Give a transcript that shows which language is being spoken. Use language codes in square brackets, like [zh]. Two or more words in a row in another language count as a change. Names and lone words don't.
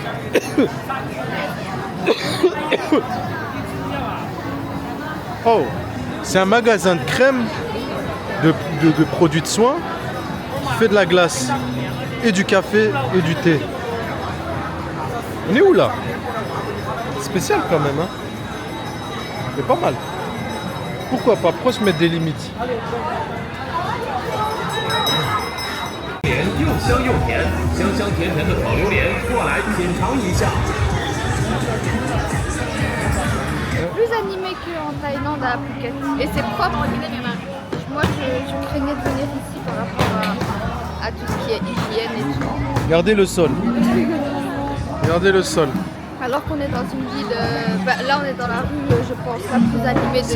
[fr] Oh, c'est un magasin de crème, de produits de soins, qui fait de la glace, et du café, et du thé. On est où là? Spécial quand même, hein? C'est pas mal. Pourquoi pas? Pourquoi se mettre des limites? [zh] 又香又甜，香香甜甜的烤榴莲，过来品尝一下。 [fr] Plus animé qu'en Thaïlande à Phuket. Et c'est propre. Moi, je craignais de venir ici par rapport à tout ce qui est hygiène et tout. Regardez le sol. Regardez le sol. Alors qu'on est dans une ville... là, on est dans la rue, je pense, la plus animée de